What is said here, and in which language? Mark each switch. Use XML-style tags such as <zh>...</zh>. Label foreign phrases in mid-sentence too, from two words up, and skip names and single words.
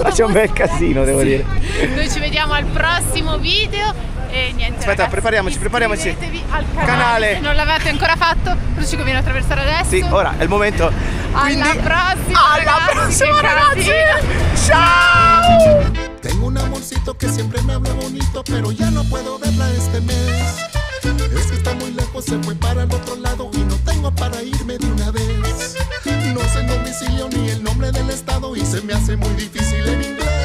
<it>Ma c'è un bel casino, devo dire. Noi ci vediamo al prossimo video. E niente, aspetta, ragazzi, prepariamoci. Iscrivetevi al canale. Se non l'avete ancora fatto, cosa ci conviene attraversare adesso? Sì, ora è il momento. Alla prossima, ragazzi. Ciao.</it> <es>Tengo un amorcito que siempre me habla bonito, pero ya no puedo verla este mes. Es que está muy lejos, se fue para el otro lado y no tengo para irme de una vez. No sé el domicilio ni el nombre del estado y se me hace muy difícil en inglés.</es>